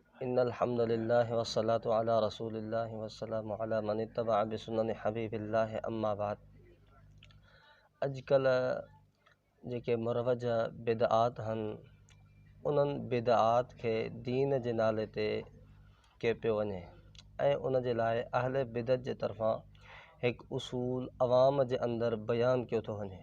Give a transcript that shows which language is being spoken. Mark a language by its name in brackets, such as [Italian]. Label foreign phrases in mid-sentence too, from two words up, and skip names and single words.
[Arabic] إن الحمد لله والصلاة على رسول الله والسلام على من اتبع بسنة حبيب الله أما بعد. [Sindhi] अॼुकल्ह जेके मुरवज बिदआत आहिनि उन्हनि बिदआत खे दीन जे नाले ते कयो पियो वञे ऐं उन जे लाइ अहले बिदत जे तरफ़ां हिकु उसूल अवाम जे अंदरि बयानु कयो थो वञे।